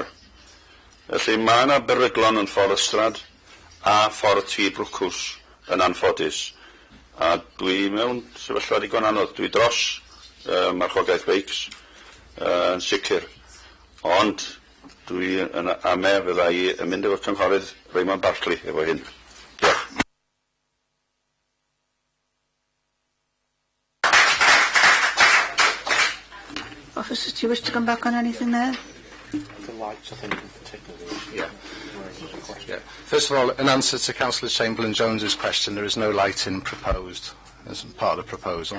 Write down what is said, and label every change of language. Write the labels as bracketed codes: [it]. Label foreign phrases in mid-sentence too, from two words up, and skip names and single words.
[cy] Felly mae yna beryglon yn ffordd ystrad a ffordd tŷ brwcws yn anffodus. A dwi mewn sefyllfa digon anodd. Dwi dros marchogaeth beics yn sicr. Ond dwi yn ame fydda I yn mynd efo cynghorydd Raymond Bartley efo hyn. Diolch. [en] Officers, do you wish to come back on anything there? The lights, I think, in particular. Yeah. First of all, in answer to Councillor Chamberlain-Jones's question, there is no lighting proposed as part of the proposal.